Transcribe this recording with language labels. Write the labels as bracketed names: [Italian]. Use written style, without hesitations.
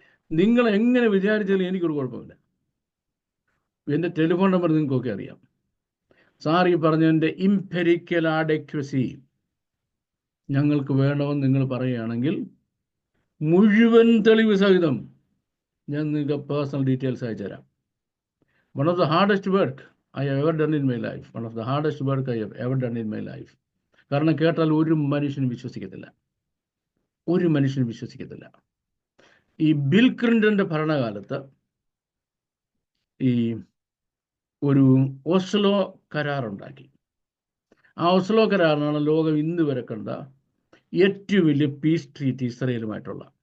[Malayalam] നിങ്ങൾ എങ്ങനെ വിചാരിച്ചാലും എനിക്കൊരു കുഴപ്പമില്ല. എൻ്റെ ടെലിഫോൺ നമ്പർ നിങ്ങൾക്കൊക്കെ അറിയാം. സാർ ഈ പറഞ്ഞതിൻ്റെ ഇംപെരിക്കൽ ആഡക്വസി ഞങ്ങൾക്ക് വേണമെന്ന് നിങ്ങൾ പറയുകയാണെങ്കിൽ മുഴുവൻ തെളിവ് സഹിതം ഞാൻ നിങ്ങൾക്ക് പേഴ്സണൽ ഡീറ്റെയിൽസ് അയച്ചു തരാം. [English] One of the hardest work I have ever done in my life. One of the hardest work I have ever done in my life. [Malayalam] കാരണം കേട്ടാൽ ഒരു മനുഷ്യനും വിശ്വസിക്കത്തില്ല, ഒരു മനുഷ്യനും വിശ്വസിക്കത്തില്ല. ഈ ബിൽ ക്ലിൻ്റൻ്റെ ഭരണകാലത്ത് ഈ ഒരു ഓസ്ലോ കരാറുണ്ടാക്കി. ആ ഓസ്ലോ കരാറിനാണ് ലോകം ഇന്ന് വരെ കണ്ട ഏറ്റവും വലിയ പീസ് ട്രീറ്റി ഇസ്രയേലുമായിട്ടുള്ള.